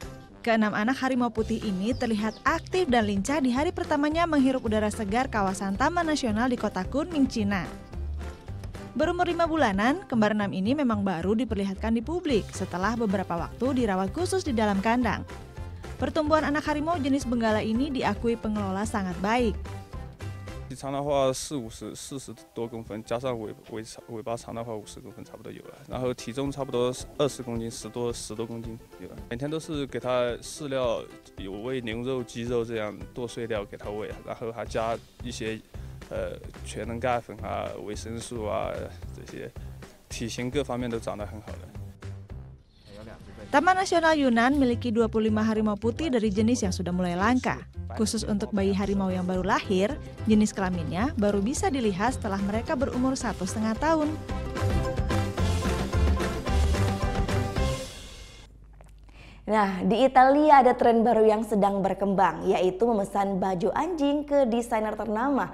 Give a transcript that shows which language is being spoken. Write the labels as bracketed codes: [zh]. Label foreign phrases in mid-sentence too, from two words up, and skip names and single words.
[id] Keenam anak harimau putih ini terlihat aktif dan lincah di hari pertamanya menghirup udara segar kawasan Taman Nasional di kota Kunming, Cina. Berumur 5 bulanan, kembar 6 ini memang baru diperlihatkan di publik setelah beberapa waktu dirawat khusus di dalam kandang. Pertumbuhan anak harimau jenis benggala ini diakui pengelola sangat baik. [zh] 长的话40多公分，加上尾巴长的话50公分差不多有了，然后体重差不多20公斤，10多公斤有了。每天都是给它饲料，有喂牛肉、鸡肉这样剁碎料给它喂，然后还加一些全能钙粉啊、维生素啊这些，体型各方面都长得很好的。 [id] Taman Nasional Yunnan memiliki 25 harimau putih dari jenis yang sudah mulai langka. Khusus untuk bayi harimau yang baru lahir, jenis kelaminnya baru bisa dilihat setelah mereka berumur 1,5 tahun. Nah, di Italia ada tren baru yang sedang berkembang, yaitu memesan baju anjing ke desainer ternama.